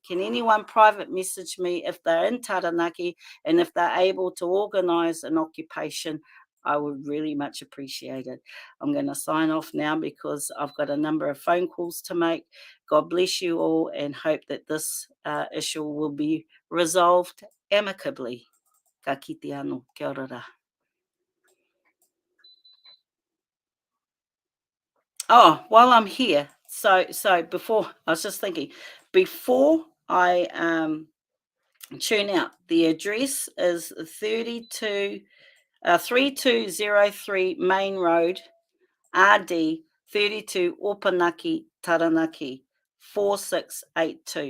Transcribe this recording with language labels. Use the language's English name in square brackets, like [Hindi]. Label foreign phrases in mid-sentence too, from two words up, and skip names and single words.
[English] Can anyone private message me if they're in Taranaki and if they're able to organise an occupation? I would really much appreciate it. I'm going to sign off now because I've got a number of phone calls to make. God bless you all, and hope that this issue will be resolved amicably. [Māori] Ka kite anō, kia ora rā. [English] Oh, while I'm here, so before, I was just thinking, before I tune out, the address is 3203 Main Road, RD 32 Opanaki, Taranaki 4682.